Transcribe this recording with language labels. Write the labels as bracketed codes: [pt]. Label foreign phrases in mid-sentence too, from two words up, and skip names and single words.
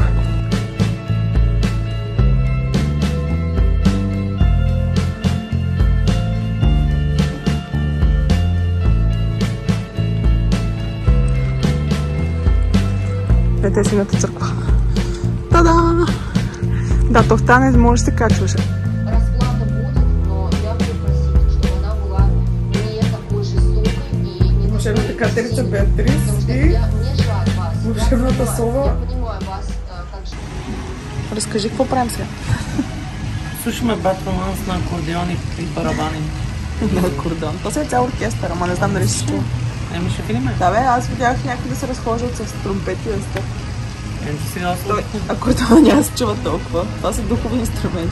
[bg] Ето е сината църква. Та-да! Да, то в танец може да се качваше. [ru] Расплата будет, но я буду просить, чтобы она была не такой жестокой и не [bg] Волшебната катерица Беатрис и [ru] мне жаль вас. [bg] волшебната сова. [ru] Я понимаю вас как же. [bg] Разкажи, какво правим сега? Слушаме батроманс на акордеони и барабани. На акордеон. То е цял оркестър, ама не знам дали ще чува. Еми ще видим. Да бе, аз видях някой да се разхождат с тромпети и с Ето сега той акордеон няма се чува толкова. Това са духови инструменти.